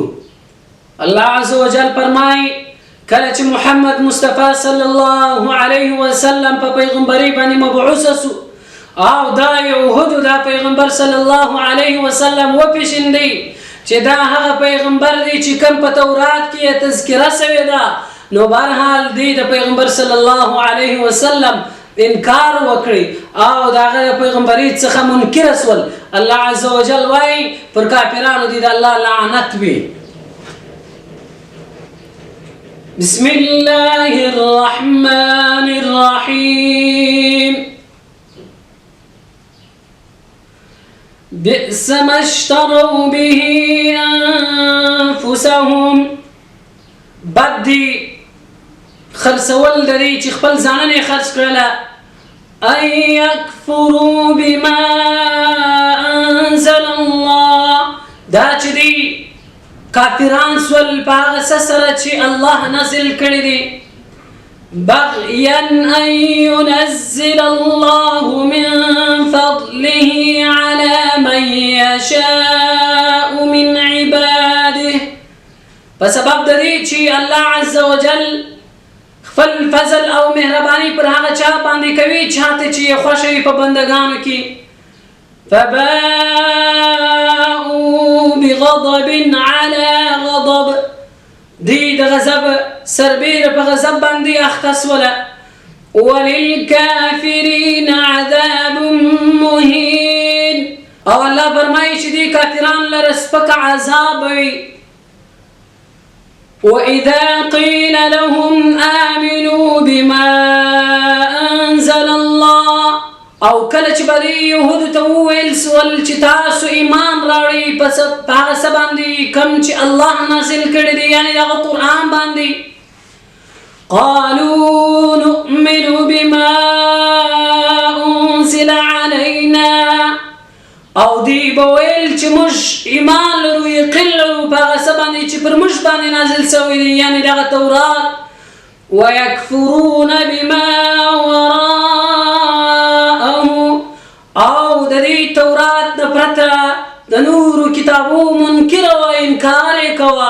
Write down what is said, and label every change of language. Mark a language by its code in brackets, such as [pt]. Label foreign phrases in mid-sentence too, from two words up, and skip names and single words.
[ps] الله [ar] عز وجل [ps] فرمایي کله چې محمد مصطفی [ar] صلی الله علیه وسلم [ps] په پیغمبري باندې مبعوث سو، او دا یهودو دا پیغمبر [ar] صلی الله علیه وسلم [ps] وپېژندی چې دا هغه پیغمبر دی چې کوم په تورات کې تذکره شوې ده، نو بهرحال دی د پیغمبر صلی الله علیه وسلم انکار وکړي او د هغه پیغمبري څخه منکر شول. الله [ar] عز وجل [ps] وایي پر کافرانو دی د الله لعنت وي. [ar] بسم الله الرحمن الرحيم. بئس ما اشتروا به أنفسهم. [ps] بدي خرڅول د دې چې خپل ځانونه یې خرڅ کړله، [ar] ان یکفروا بما انزل الله، [ps] دا چې دی کافران سول په هغه څه سره چې الله نازل کړي دي، [ar] بغیا ان ينزل الله من فضله على من يشاء من عباده، [ps] په سبب د دې چې الله [ar] عز وجل [ps] خپل فضل او مهرباني پر هغه چا باندې کوي چاته چې یې خوښه وي په بندګانو کې. [ar] فباءوا بغضب على غضب، [ps] دی د غضب سربیره په غضب باندې اخته سوله. [ar] وللکافرین عذاب مهین، [ps] او الله فرمایي چې دی کافران لره سپک عذاب وي. [ar] وإذا قيل لهم آمنوا بما أنزل الله، [ps] او کله چې به یهودو ته وویل سول چې تاسو ایمان راوړئ په هغه څه باندې کوم چې الله نازل کړی دی، یعنې دغه قرآن باندې، [ar] قالوا نؤمن بما أنزل علينا، [ps] او دی به ویل چې موږ ایمان لرو یقین لرو په هغه څه باندې چې پر موږ باندې نازل شوی دی، یعنې دغه تورات. [ar] ویکفرون بما وراءه، [ps] او د دې تورات نه پرته د نورو کتابو منکر و انکار یې کوه.